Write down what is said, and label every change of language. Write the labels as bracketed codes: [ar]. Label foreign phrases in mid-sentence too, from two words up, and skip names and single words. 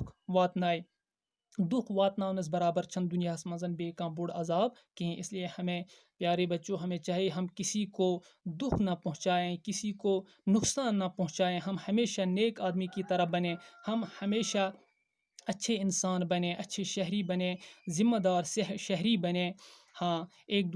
[ks] دکھ واتناونس برابر چھنہٕ دنیاہس منٛز بیٚیہِ کانٛہہ بوٚڑ عذاب کہیں، [ur] اس لیے ہمیں پیارے بچوں، ہمیں چاہیے ہم کسی کو دکھ نہ پہنچائیں، کسی کو نقصان نہ پہنچائیں، ہم ہمیشہ نیک آدمی کی طرح بنیں، ہم ہمیشہ اچھے انسان بنیں، اچھے شہری بنیں، ذمہ دار شہری بنیں، ایک